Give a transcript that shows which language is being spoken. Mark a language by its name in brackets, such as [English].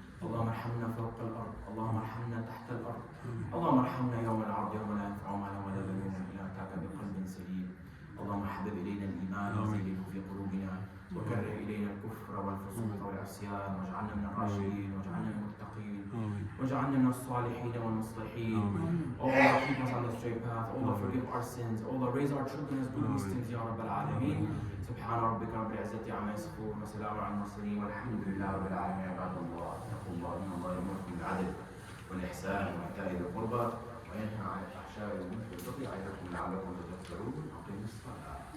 [Arabic] اللهم ارحمنا فوق الأرض، اللهم ارحمنا تحت الأرض، اللهم ارحمنا يوم العرض يوم لا ينفع مال ولا بنون إلا أتاك بقلب سليم. اللهم حبب إلينا الإيمان وزينه في قلوبنا وكره إلينا الكفر والفسوق والعصيان واجعلنا من الراشدين واجعلنا من المتقين واجعلنا من الصالحين والمصلحين. [English] Oh Allah, keep us on the straight path. Oh Allah, forgive our sins. Oh Allah, raise our children as good Muslims [Arabic] يا رب العالمين. سبحان ربك رب العزة عما يصفون وسلام على المرسلين والحمد لله رب العالمين. عباد الله اتقوا الله إن الله يأمركم بالعدل والإحسان وإيتاء ذي القربى وينهى عن الفحشاء والمنكر والبغي يعظكم لعلكم تذكرون. أقيموا الصلاة.